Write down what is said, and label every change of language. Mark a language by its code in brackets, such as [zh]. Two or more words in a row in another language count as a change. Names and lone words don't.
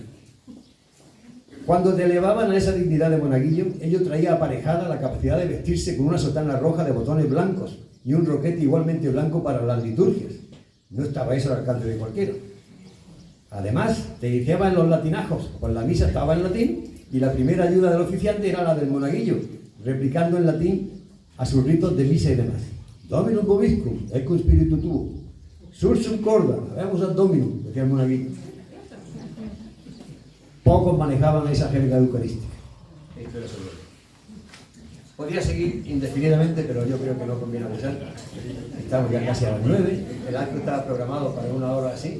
[es] Cuando te elevaban a esa dignidad de monaguillo, ello traía aparejada la capacidad de vestirse con una sotana roja de botones blancos y un roquete igualmente blanco para las liturgias. No estaba eso al alcance de cualquiera. Además, te iniciaba en los latinajos, pues la misa estaba en latín y la primera ayuda del oficiante era la del monaguillo, replicando en latín a sus ritos de misa y demás. [la] Dominum vobiscum, ecum spiritu tuo, sursum corda, [es] veamos al Dominum, decía el monaguillo. Pocos manejaban esa jerga eucarística. Esto era sobre. Podría seguir indefinidamente, pero yo creo que no conviene abusar. Estamos ya casi a las 9, el acto estaba programado para 1 hora así.